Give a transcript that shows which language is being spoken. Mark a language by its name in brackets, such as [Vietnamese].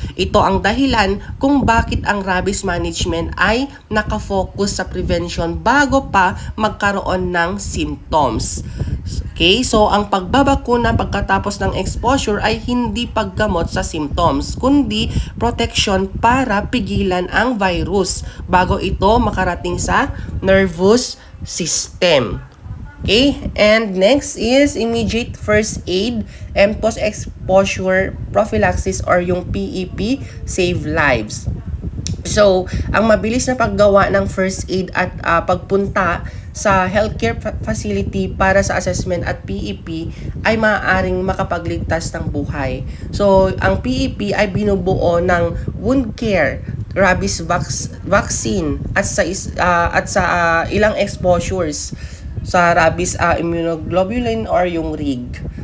[Filipino] Ito ang dahilan kung bakit ang rabies management ay nakafocus sa prevention bago pa magkaroon ng symptoms. Okay, so ang pagbabakuna pagkatapos ng exposure ay hindi paggamot sa symptoms, kundi protection para pigilan ang virus bago ito makarating sa nervous system. [English] Okay, and next is immediate first aid and post-exposure prophylaxis or yung PEP save lives. [Filipino] So, ang mabilis na paggawa ng first aid at pagpunta sa healthcare facility para sa assessment at PEP ay maaaring makapagligtas ng buhay. So, ang PEP ay binubuo ng wound care, rabies vaccine at sa ilang exposures sa rabies immunoglobulin or yung RIG.